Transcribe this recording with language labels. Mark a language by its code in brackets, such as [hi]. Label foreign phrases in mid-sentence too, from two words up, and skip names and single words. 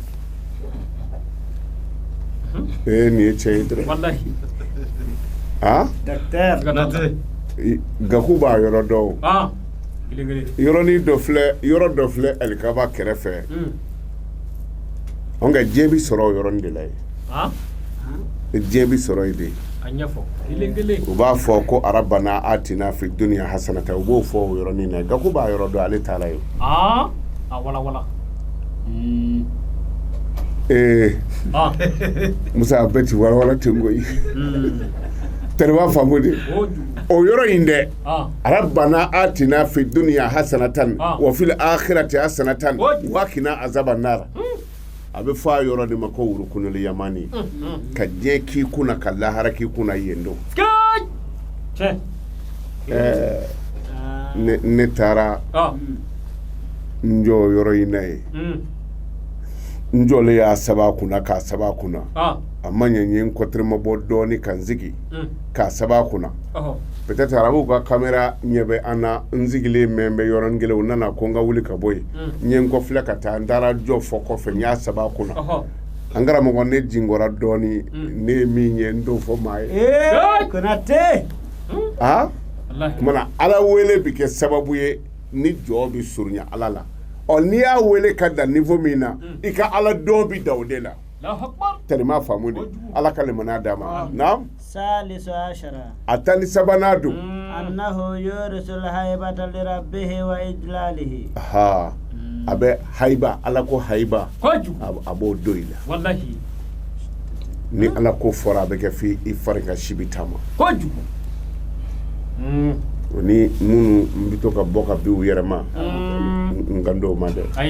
[bm] nin ye cɛ ye dɛrɛ gaku b'a yɔrɔ dɔn yɔrɔ dɔ filɛ alikaba kɛrɛfɛ nka diɲɛ bɛ sɔrɔ o yɔrɔnin de la yen diɲɛ bɛ sɔrɔ yen de u b'a fɔ ko [ar] ربنا آتنا في الدنيا حسنة [bm] u b'o fɔ o yɔrɔnin na gaku b'a yɔrɔ dɔn ale t'a la yen Musa bɛɛ ti wala ten koyi tɛrɛba faamu de o yɔrɔ in dɛ [ar] ربنا آتنا في الدنيا حسنة وفي الآخرة حسنة وقنا عذاب النار [bm] a bɛ fɔ a yɔrɔ de ma ko wurukunuli yamani ka diɲɛ k'i kunna ka lahara k'i kunna yen don ne taara n jɔ yɔrɔ in na ye n jɔlen y'a saba kunna k'a saba kunna a ma ɲɛ n ye n kɔtɛrɛma bɔ dɔɔni ka n sigi k'a saba kunna peut-être arabuw ka caméra ɲɛ bɛ an na n sigilen mɛn bɛ yɔrɔnin kelen u nana ko n ka wuli ka bɔ yen n ye n kɔfilɛ ka taa n taara jɔ fɔ kɔfɛ n y'a saba kunna an karamɔgɔ ne jingɔra dɔɔni ne ye min ye n t'o fɔ maa ye Konate kumana ala wele bɛ kɛ sababu ye ni jɔ bɛ surunya ala la n'i y'a wele ka dan niveau min na i ka ala dɔn bi da o de la tellement faamu de ala ka limaniya d'a ma naam [ar] ثالث عشر [bm] a tan ni sabanan don [ar] أنه يورث الهيبة لربه وإجلاله [bm] a bɛ haiba ala ko haiba a b'o do i la wallahi ni ala ko fɔra a bɛ kɛ f'i fari ka sibi taama ni minnu n bɛ to ka bɔ ka bin u yɛrɛ ma n kan dɔw ma dɛ